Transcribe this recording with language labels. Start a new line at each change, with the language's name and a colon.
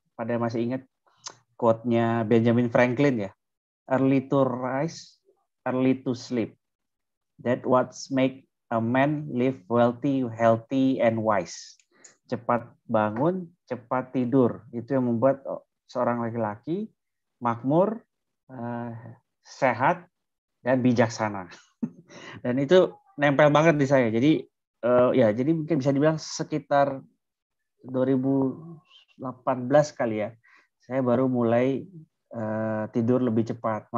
Indonesian: pada masih ingat quote-nya Benjamin Franklin ya.
English: Early to rise, early to sleep. That what make a man live wealthy, healthy, and wise.
Indonesian: Cepat bangun, cepat tidur. Itu yang membuat seorang laki-laki makmur, sehat, dan bijaksana. Dan itu nempel banget di saya. Jadi jadi mungkin bisa dibilang sekitar 2018 kali ya, saya baru mulai tidur lebih cepat.